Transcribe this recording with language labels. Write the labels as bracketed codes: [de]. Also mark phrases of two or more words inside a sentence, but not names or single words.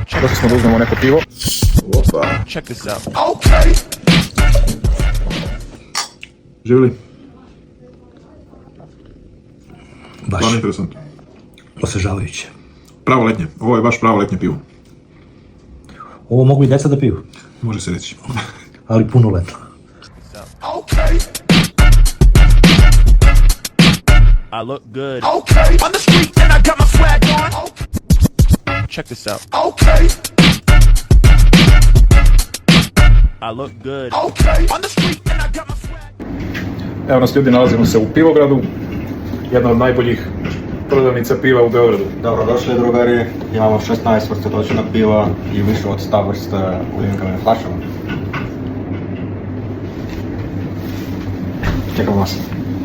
[sr] Došli smo da uzmemo neko pivo. Opa. [en] Check this out. [sr] Okay. Živjeli? Baš. Stvarno interesantno. Osvežavajuće. Pravo letnje. Ovo je baš pravo letnje pivo. Ovo mogu i deca da piju, Može se reći. ali punoletno. [en] Okay. I look good. Okay. On the street and I got my swag on. Check this out. Okay. I look good. Okay. On the street and I got my swag. [sr] Evo nas ljudi, nalazimo se u Pivogradu. Jedna od najboljih prodavnica piva u Beogradu. Dobrodošli drugari, imamo 16 vrsta točnog piva i više od 100 vrsta u linkavim flašama. Čekamo vas.